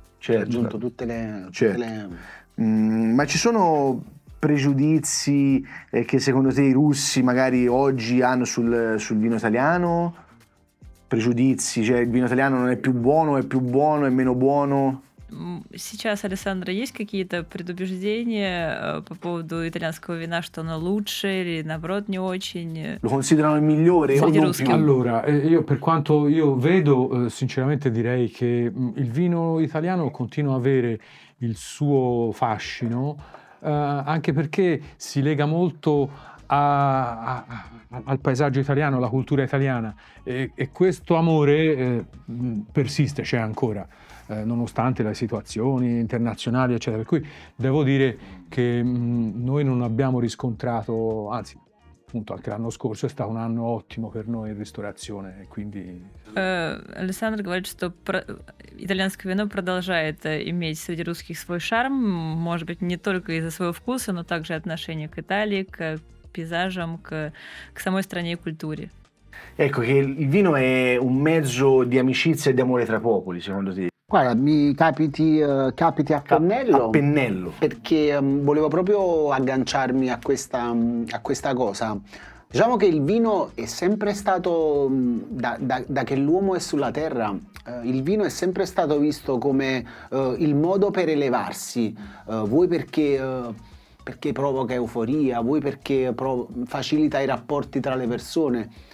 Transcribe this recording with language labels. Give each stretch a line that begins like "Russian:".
Italian: Certo. Ha aggiunto tutte le... Certo. Ma ci sono pregiudizi che secondo te i russi magari oggi hanno sul vino italiano? Pregiudizi, cioè il vino italiano non è più buono, è più buono, è meno buono?
Russian: Сейчас, Александра, есть какие-то предубеждения по поводу итальянского вина, что оно лучше или, наоборот, не очень?
Italian: Lo considerano il migliore o non più? Allora, io per quanto io vedo, sinceramente direi che il vino italiano continua a avere il suo fascino, anche perché si lega molto al paesaggio italiano, alla cultura italiana, e questo amore persiste, c'è ancora. Nonostante le situazioni internazionali eccetera, per cui devo dire che noi non abbiamo riscontrato, anzi appunto anche l'anno scorso è stato un anno ottimo per noi in ristorazione, quindi
Russian: Александр говорит, что итальянское вино продолжает иметь среди русских свой шарм, может быть, не только из-за своего вкуса, но также отношение к Италии, к пейзажам, к самой стране и культуре.
Italian: Ecco che il vino è un mezzo di amicizia e di amore tra popoli, secondo te? Guarda, mi capiti a pennello. A pennello. Perché volevo proprio agganciarmi a questa cosa. Diciamo che il vino è sempre stato, da che l'uomo è sulla terra, il vino è sempre stato visto come il modo per elevarsi, vuoi perché provoca euforia, vuoi perché facilita i rapporti tra le persone.